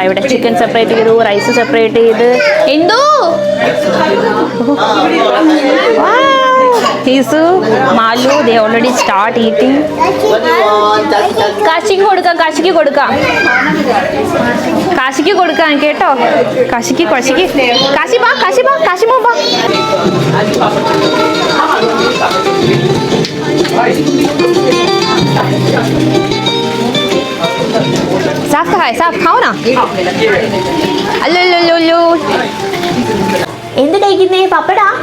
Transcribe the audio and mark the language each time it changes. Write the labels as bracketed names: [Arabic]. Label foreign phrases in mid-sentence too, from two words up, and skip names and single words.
[Malayalam] ഇവിടെ [English] chicken separate [Malayalam] ചെയ്തു, [English] rice separate [Malayalam] ചെയ്ത്. [English] എന്തോ Hisu, Malu, they already start eating. [Malayalam] കാശിക്ക് കൊടുക്കാം കേട്ടോ. കാശി വാ. [Hindi] साफ का है, साफ खाओ ना. [Malayalam] അല്ലോ എന്ത് കഴിക്കുന്നേ? പപ്പടാ?